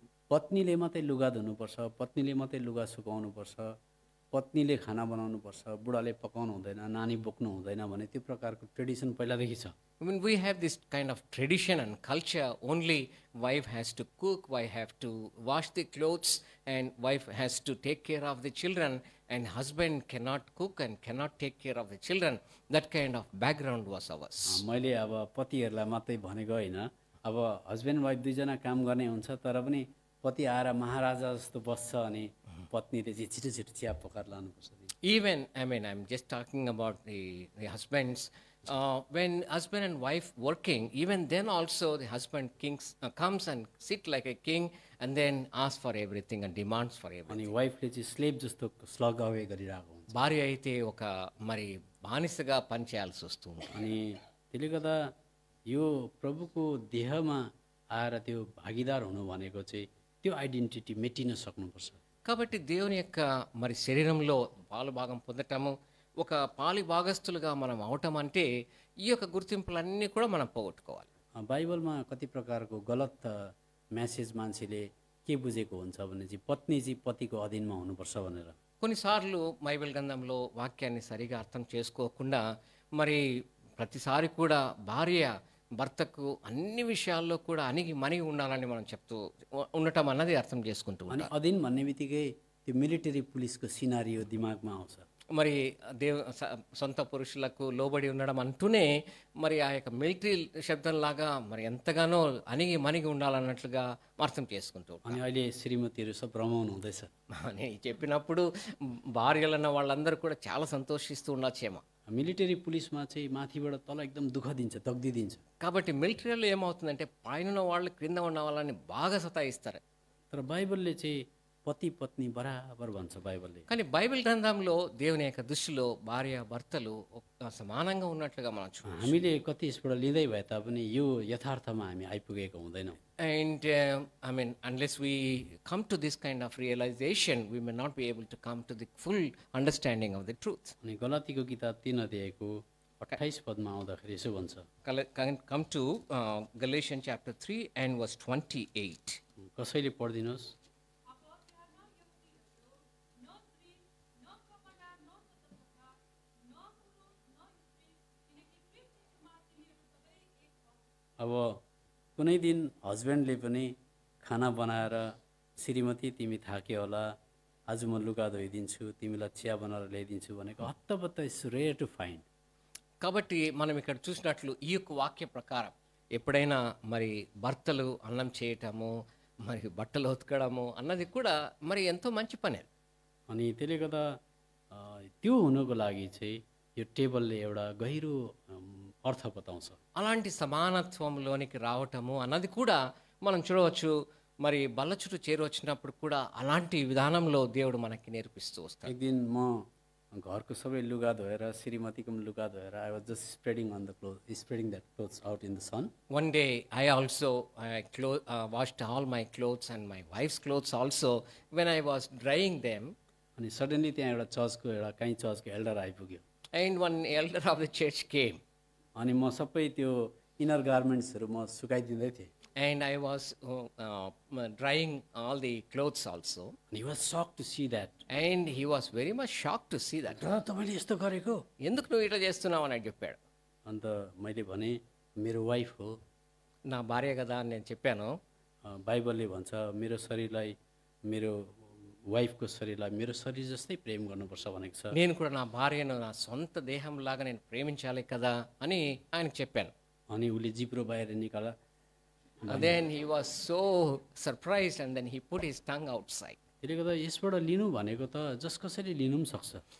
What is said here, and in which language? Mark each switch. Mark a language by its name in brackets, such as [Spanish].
[Nepali] पत्नीले मात्रै लुगा धुनुपर्छ, पत्नीले मात्रै लुगा सुकाउनुपर्छ, पत्नीले खाना बनाउनुपर्छ, बुढाले पकाउनु हुँदैन, नानी बोक्नु हुँदैन भने त्यो प्रकारको ट्रेडिसन पहिलादेखि छ। [English] I mean, we have this kind of tradition and culture. Only wife has to cook, wife have to wash the clothes, and wife has to take care of the children, and husband cannot cook and cannot take care of the children. That kind of background was ours. [Nepali] मैले अब पतिहरूलाई मात्रै भनेको होइन, अब husband wife दुईजना काम गर्ने हुन्छ, तर पनि पति आएर महाराजा जस्तो बस्छ अनि पत्नीले चाहिँ छिटो छिटो चिया पकाएर लानुपर्छ। [English] Even, I mean, I'm just talking about the husbands. When husband and wife working, even then also the husband comes and sit like a king and then asks for everything and demands for everything. [Nepali] अनि वाइफले चाहिँ slave जस्तो [English] slog away [Nepali] गरिरहेको हुन्छ। [Telugu] భార్య అయితే ఒక మరి బానిసగా పనిచేయాల్సి వస్తుంది. [Nepali] अनि त्यसले गर्दा यो प्रभुको देहमा आएर त्यो भागीदार हुनु भनेको चाहिँ त्यो आइडेन्टिटी मेटिन सक्नुपर्छ। [Telugu] కాబట్టి దేవుని యొక్క మరి శరీరంలో పాలు భాగం పొందటము, ఒక పాలి భాగస్తులుగా మనం అవటం అంటే ఈ యొక్క గుర్తింపులన్నీ కూడా మనం పోగొట్టుకోవాలి. [Nepali] बाइबलमा कति प्रकारको गलत म्यासेज मान्छेले के बुझेको हुन्छ भने चाहिँ पत्नी चाहिँ पतिको अधीनमा हुनुपर्छ भनेर। [Telugu] కొన్నిసార్లు బైబిల్ గ్రంథంలో వాక్యాన్ని సరిగా అర్థం చేసుకోకుండా మరి ప్రతిసారి కూడా భార్య భర్తకు అన్ని విషయాల్లో కూడా అణిగి మణిగి ఉండాలని మనం చెప్తూ ఉండటం అన్నది అర్థం చేసుకుంటూ [Nepali] अनि अधीन भन्ने बित्तिकै त्यो मिलिटरी पुलिसको सिनारियो दिमागमा आउँछ। [Telugu] మరి సొంత పురుషులకు లోబడి ఉండడం అంటూనే మరి ఆ యొక్క మిలిటరీ శబ్దంలాగా మరి ఎంతగానో అణిగి మణిగి ఉండాలన్నట్లుగా అర్థం చేసుకుంటూ [Nepali] अनि अहिले श्रीमतीहरू सब रमाउनु हुँदैछ। [Telugu] అని చెప్పినప్పుడు భార్యలన్న వాళ్ళందరూ కూడా చాలా సంతోషిస్తూ ఉండొచ్చేమో. [Nepali] मिलिटरी पुलिसमा चाहिँ माथिबाट तल एकदम दुःख दिन्छ, तग्दी दिन्छ। [Telugu] కాబట్టి మిలిటరీలో ఏమవుతుందంటే పైన ఉన్న వాళ్ళు క్రింద ఉన్న వాళ్ళని బాగా సతాయిస్తారు. [Nepali] तर बाइबलले चाहिँ पति पत्नी बराबर भन्छ बाइबलले। [Telugu] కానీ బైబిల్ గ్రంథంలో దేవుని యొక్క దృష్టిలో భార్య భర్తలు సమానంగా ఉన్నట్లుగా మనం చూస్తాం. [Nepali] हामीले कति यसबाट लिँदै भए तापनि यो यथार्थमा हामी आइपुगेको हुँदैनौँ। [English] And I mean, unless we come to this kind of realization, we may not be able to come to the full understanding of the truth. [Nepali] अनि गलातीको किताब 3 अध्यायको 28 पदमा आउँदाखेरि यसो भन्छ, [English] Come to Galatians chapter 3 and verse 28. [Nepali] कसैले पढिदिनुहोस्। अब कुनै दिन हस्बेन्डले पनि खाना बनाएर श्रीमती तिमी थाक्यो होला, आज म लुगा धोइदिन्छु, तिमीलाई चिया बनाएर ल्याइदिन्छु भनेको हत्तपत्त [English] It's rare to find. [Telugu] కాబట్టి మనం ఇక్కడ చూసినట్లు ఈ యొక్క వాక్య ప్రకారం ఎప్పుడైనా మరి భర్తలు అన్నం చేయటము మరి బట్టలు ఉతకడము అన్నది కూడా మరి ఎంతో మంచి పని. [Nepali] अनि त्यसले गर्दा त्यो हुनुको लागि चाहिँ यो टेबलले एउटा गहिरो अर्थ बताउँछ। [Telugu] అలాంటి సమానత్వంలోనికి రావటము అన్నది కూడా మనం చూడవచ్చు. మరి బల్ల చుట్టూ చేరొచ్చినప్పుడు కూడా అలాంటి విధానంలో దేవుడు మనకి నేర్పిస్తూ వస్తాడు. [Nepali] एक दिन म घरको सबै लुगा धोएर श्रीमतीको पनि लुगा धोएर [English] I was just spreading that clothes out in the sun. One day I also washed all my clothes and my wife's clothes also. When I was drying them, [Nepali] अनि सडनली त्यहाँ एउटा काहीँ चर्चको एल्डर आइपुग्यो। [English] and one elder of the church came, [Nepali] अनि म सबै त्यो इनर गार्मेन्ट्सहरू म सुकाइदिँदै थिएँ। [English] and I was drying all the clothes also, अनि was shock to see that. and he was very much shocked to see that. [Nepali] र तपाईँले यस्तो गरेको? [Telugu] ఎందుకు నువ్వు ఇట్లా చేస్తున్నావు అని చెప్పాడు. [Nepali] अन्त मैले भने मेरो वाइफ हो, [Telugu] నా భార్య కదా అని నేను చెప్పాను. [Nepali] बाइबलले भन्छ मेरो शरीरलाई मेरो वाइफको शरीरलाई मेरो शरीर जस्तै प्रेम गर्नुपर्छ भनेको छ। [Telugu] నేను కూడా నా భార్యను నా సొంత దేహంలాగా నేను ప్రేమించాలి కదా అని ఆయనకు చెప్పాను. [Nepali] अनि उसले जिब्रो बाहिर निकाला। [English] And then he was so surprised and then he put his tongue outside. [Nepali] त्यसले गर्दा यसबाट लिनु भनेको त जस कसैले लिनु पनि सक्छ।